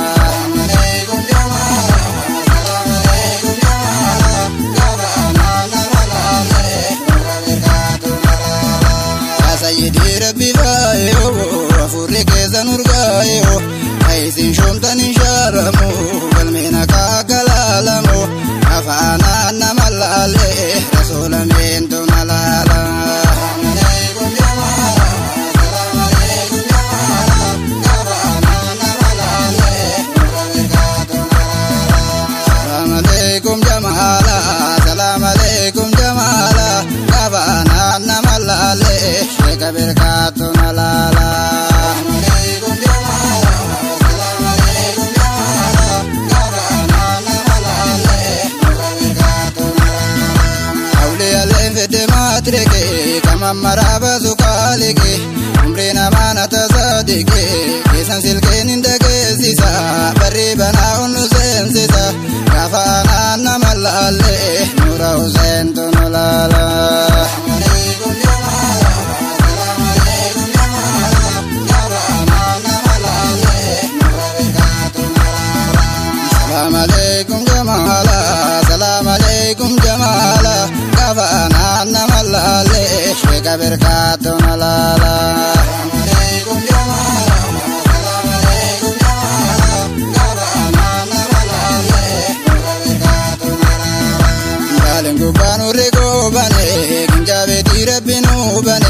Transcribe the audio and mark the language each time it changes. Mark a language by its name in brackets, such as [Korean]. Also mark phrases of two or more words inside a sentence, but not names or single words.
[Oromo] Sayyidi Rabbi faayo afurri keessa nurgaayo isin shoomtanii shaaramu galmeena kaakalaalamu afaana nama laalle rasuula meentu na laala. [Arabic] سلام عليكم [Oromo] jamala [Arabic] سلام عليكم [Oromo] jamala gaafa nama laalle sheeka birkaatu na laala. Awliyaaleen fedhe maatireke kama maraaba sukaaleke umrii namaa tasaadike keessan silkeen hin dhageessisa barri banaa hunnu seensisa gaafa nama laalle nura useentu nu laala. [Arabic] سلام عليكم [Oromo] jamala [Arabic] سلام عليكم [Oromo] jamala gaafa nama laalle sheeka birkaatu na laala. Gaaleen gubbaa nurri goobane kinjaabeetii rabbi nuubane